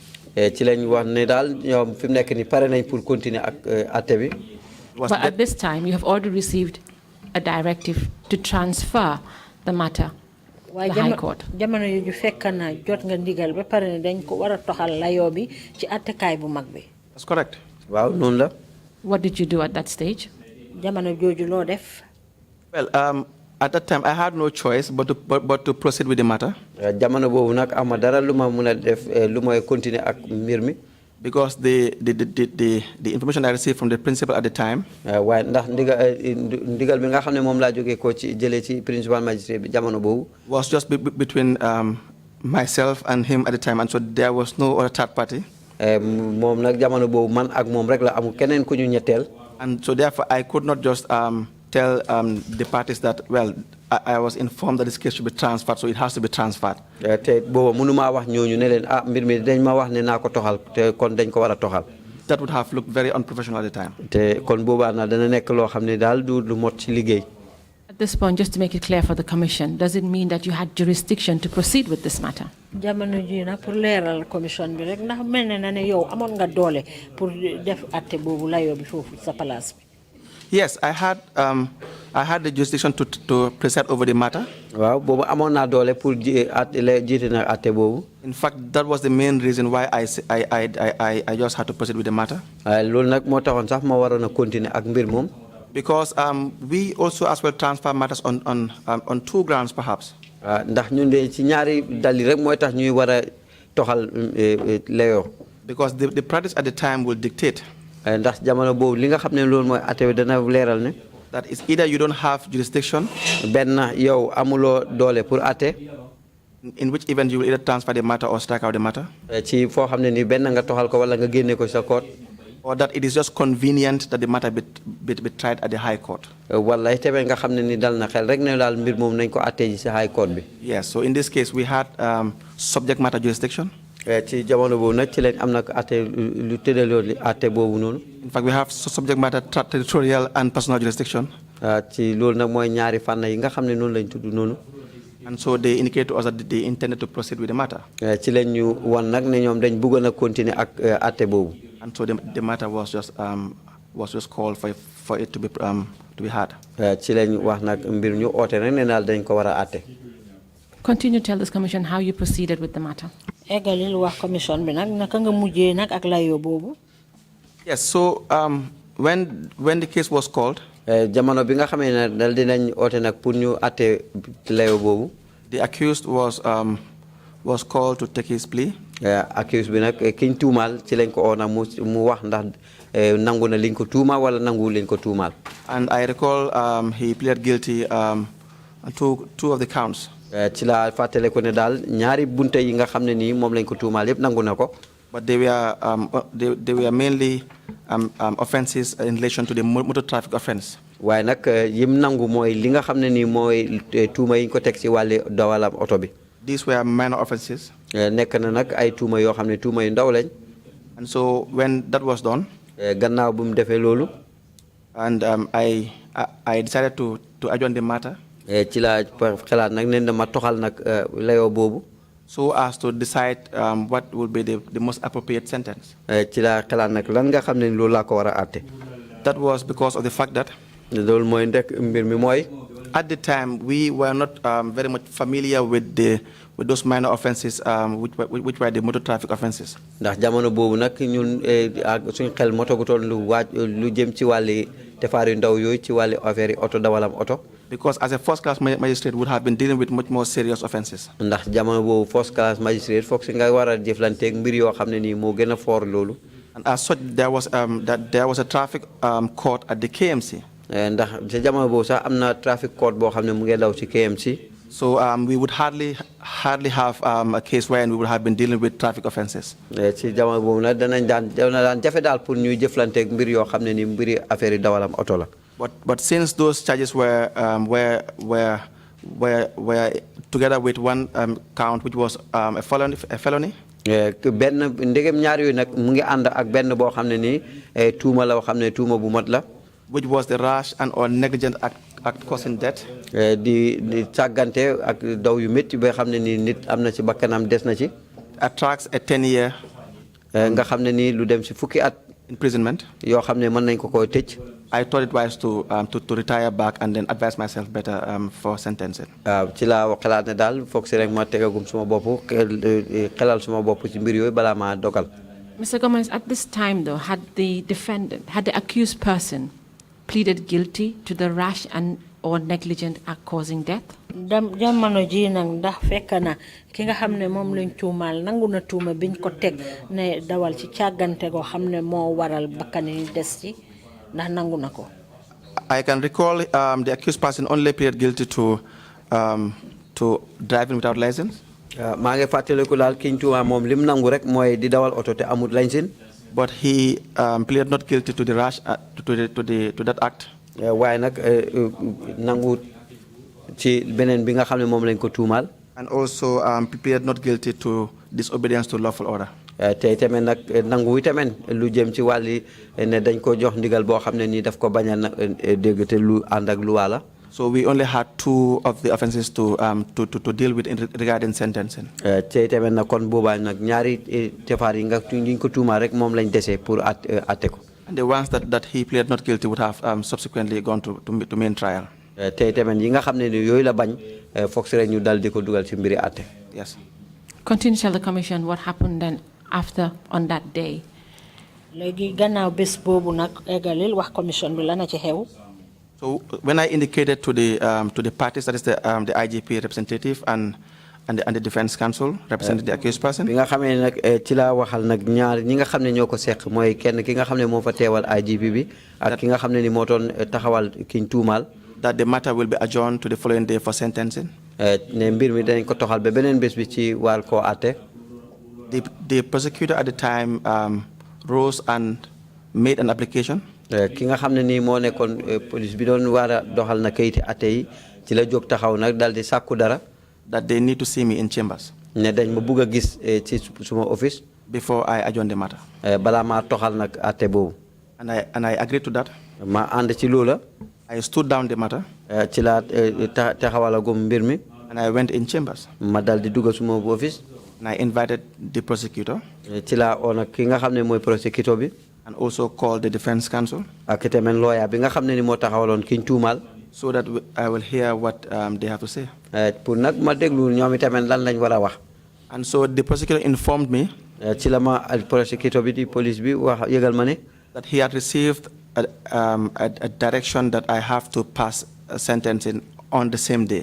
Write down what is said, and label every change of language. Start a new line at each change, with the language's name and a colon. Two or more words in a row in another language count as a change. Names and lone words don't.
English: But at this time, you have already received a directive to transfer the matter to the High Court. That's correct.
Wolof: waaw noonu la.
English: What did you do at that stage?
Wolof: jamono jooju loo def.
English: Well, at that time I had no choice but to proceed with the matter.
Wolof: jamono boobu nag ama dara lu ma mun a def lu may continuer ak mbir mi.
English: Because the information I received from the principal at the time.
Wolof: waaye ndax ndigal bi nga xam ne moom laa jógee ko ci jëlee ci
English: principal magistrate
Wolof: bi jamono boobu.
English: Was just between myself and him at the time, and so there was no other third party.
Wolof: moom nag jamono boobu man ak moom rek la amul keneen ku ñu ñetteel.
English: And so therefore I could not just tell the parties that, well, I was informed that this case should be transferred, so it has to be transferred.
Wolof: te booba mënumaa wax ñooñu ne leen mbir mi dañ ma wax ne naa ko toxal te kon dañ ko war a toxal.
English: That would have looked very unprofessional at the time.
Wolof: te kon boobaa na dana nekk loo xam ne daal du lu mot ci liggéey.
English: At this point, just to make it clear for the Commission, does it mean that you had jurisdiction to proceed with this matter?
Wolof: jamono ji nag pour leeral commission bi rek ndax mel na ne yow amoon nga doole pour def atte boobu layoo bi foofu sa place bi.
English: Yes, I had the jurisdiction to preside over the matter.
Wolof: waaw boobu amoon naa doole pour jiite na atte boobu.
English: In fact, that was the main reason why I just had to proceed with the matter.
Wolof: loolu nag moo taxoon sax ma waroon a continuer ak mbir moom.
English: Because we also as well transfer matters on two grounds perhaps.
Wolof: ndax ñun de ci ñaari dali rek mooy tax ñuy war a toxal layoo.
English: Because the practice at the time will dictate.
Wolof: ndax jamono boobu li nga xam ne loolu mooy atte bi dana leeral ne.
English: That is either you don't have jurisdiction.
Wolof: benn yow amuloo doole pour atte.
English: In which event you will either transfer the matter or strike out the matter.
Wolof: ci foo xam ne ni benn nga toxal ko wala nga génne ko sa court.
English: Or that it is just convenient that the matter be tried at the High Court.
Wolof: wallaay tamit nga xam ne ni dal na xel rek ne daal mbir moom nañ ko atte ji si High Court bi.
English: Yes, so in this case we had subject matter jurisdiction.
Wolof: ci jamono boobu nag ci lañ am nag atte lu tëddaloo li atte boobu noonu.
English: In fact, we have subject matter territorial and personal jurisdiction.
Wolof: ci loolu nag mooy ñaari fànn yi nga xam ne noonu lañ tudd noonu.
English: And so they indicate to us that they intended to proceed with the matter.
Wolof: ci lañ ñu wan nag ne ñoom dañ bëggoon a continuer ak atte boobu.
English: And so the matter was just called for it to be heard.
Wolof: ci lañ wax nag mbir ñu oote nag ne daal dañ ko war a atte.
English: Continue to tell this commission how you proceeded with the matter.
Wolof: eggalil wax commission bi nag naka nga mujjee nag ak layoo boobu.
English: Yes, so when the case was called.
Wolof: jamono bi nga xamee ne dal dinañ oote nag pour ñu atte layoo boobu.
English: The accused was called to take his plea.
Wolof: accused bi nag kiñ tuumaal ci lañ ko oo nag mu wax ndax nangu na liñ ko tuumaal wala nangu liñ ko tuumaal.
English: And I recall he pleaded guilty to two of the counts.
Wolof: ci la fàttale ko ne daal ñaari bunte yi nga xam ne nii moom lañ ko tuumaal yëpp nangu na ko.
English: But they were mainly offenses in relation to the motor traffic offense.
Wolof: waaye nag yim nangu mooy li nga xam ne nii mooy tuuma yi ñu ko teg ci wàllu dawalam oto bi.
English: These were minor offenses.
Wolof: nekk na nag ay tuuma yoo xam ne tuuma yu ndaw lañ.
English: And so when that was done.
Wolof: gannaaw bu mu defee loolu.
English: And I decided to adjourn the matter.
Wolof: ci la xalaat nag ne dama toxal nag layoo boobu.
English: So as to decide what would be the most appropriate sentence.
Wolof: ci la xalaat nag lan nga xam ne loolu laa ko war a àtte.
English: That was because of the fact that.
Wolof: loolu mooy ndek mbir mi mooy.
English: At the time, we were not very much familiar with those minor offenses, which were the motor traffic offenses.
Wolof: ndax jamono boobu nag ñun suñ xel moto gu toll lu jëm ci wàlli tefaar yu ndaw yooyu ci wàlli affaire yi oto dawalam oto.
English: Because as a first class magistrate would have been dealing with much more serious offenses.
Wolof: ndax jamono boobu
English: first class magistrate
Wolof: foog si nga war a jëflanteeg mbir yoo xam ne nii moo gën a foor loolu.
English: And as such, there was a traffic court at the KMC.
Wolof: ndax ci jamono boobu sax am na
English: traffic court
Wolof: boo xam ne mu ngi daw ci KMC.
English: So we would hardly have a case wherein we would have been dealing with traffic offenses.
Wolof: ci jamono boobu nag dana daan jafe daal pour ñuy jëflanteeg mbir yoo xam ne ni mbiri affaire yi dawalam oto la.
English: But since those charges were together with one count, which was a felony.
Wolof: benn ndegem ñaar yooyu nag mu ngi ànd ak benn boo xam ne nii tuuma la boo xam ne tuuma bu mat la.
English: Which was the rash and or negligent act causing death.
Wolof: di càggante ak daw yu métti ba xam ne nii nit am na ci bakkanam des na ci.
English: Attracts a 10-year.
Wolof: nga xam ne nii lu dem ci fukki at.
English: imprisonment.
Wolof: yoo xam ne mën nañ ko koo tëj.
English: I thought it wise to retire back and then advise myself better for sentencing.
Wolof: ci laa xalaat ne daal foog si rek ma tegagum suma bopp xelal suma bopp ci mbir yooyu balaa maa dogal.
English: Mr. Gomez, at this time, though, had the accused person pleaded guilty to the rash and or negligent act causing death?
Wolof: Jamono ji nang ndax fekk na ki nga xamne mom lañ tuumal nangu na tuuma biñ ko tek ne dawal ci ciagante go xamne mo waral bakani des ci ndax nangu nako.
English: I can recall the accused person only pleaded guilty to driving without license.
Wolof: maa ngi fàttaliku daal kiñ tuuma moom lim nangu rek mooy di dawal oto te amut licence.
English: But he pleaded not guilty to the rash to that act.
Wolof: waaye nag nangu ci beneen bi nga xam ne moom lañ ko tuumal.
English: And also pleaded not guilty to disobedience to lawful order.
Wolof: te tamit nag nangu tamit lu jëm ci wàlli ne dañ ko jox ndigal boo xam ne nii daf ko bañ a dégg te lu ànd ak lu wala.
English: So we only had 2 of the offenses to deal with regarding sentencing.
Wolof: te tamit nag kon boobaa nag ñaari tefaar yi nga ñu ko tuumal rek moom lañ dese pour atte ko.
English: And the ones that he pleaded not guilty would have subsequently gone to main trial.
Wolof: te tamit yi nga xam ne ni yooyu la bañ foog si rek ñu dal di ko dugal ci mbiri atte.
English: Yes. Continue to tell the commission what happened then after on that day.
Wolof: Léegi gannaaw bés boobu nag egalil wax commission bi lana ci xew.
English: So when I indicated to the parties, that is the IGP representative and the defense counsel representing the accused person.
Wolof: bi nga xamee nag ci laa waxal nag ñaar ñi nga xam ne ñoo ko seq mooy kenn ki nga xam ne moo fa teewal IGP bi ak ki nga xam ne ni moo doon taxawal kiñ tuumaal.
English: That the matter will be adjourned to the following day for sentencing.
Wolof: ne mbir mi danañ ko toxal ba beneen bés bi ci war koo àtte.
English: The prosecutor at the time rose and made an application.
Wolof: ki nga xam ne nii moo nekkoon police bi doon war a doxal na kayiti atte yi ci la jóg taxaw nag dal di sàkku dara.
English: That they need to see me in chambers.
Wolof: ne dañ ma bugg a gis ci suma office.
English: Before I adjourn the matter.
Wolof: balaa maa toxal nag atte boobu.
English: And I agreed to that.
Wolof: ma ànd ci loola.
English: I stood down the matter.
Wolof: ci laa taxawalagum mbir mi.
English: And I went in chambers.
Wolof: ma dal di dugg suma office.
English: And I invited the prosecutor.
Wolof: ci laa oo nag ki nga xam ne mooy prosecutor bi.
English: And also called the defense counsel.
Wolof: ak tamit lawyer bi nga xam ne ni moo taxawaloon kiñ tuumaal.
English: So that I will hear what they have to say.
Wolof: pour nag ma déglu ñoom itamit lan lañ war a wax.
English: And so the prosecutor informed me.
Wolof: ci la ma prosecutor bi di police bi wax yëgal ma ne.
English: That he had received a direction that I have to pass a sentencing on the same day.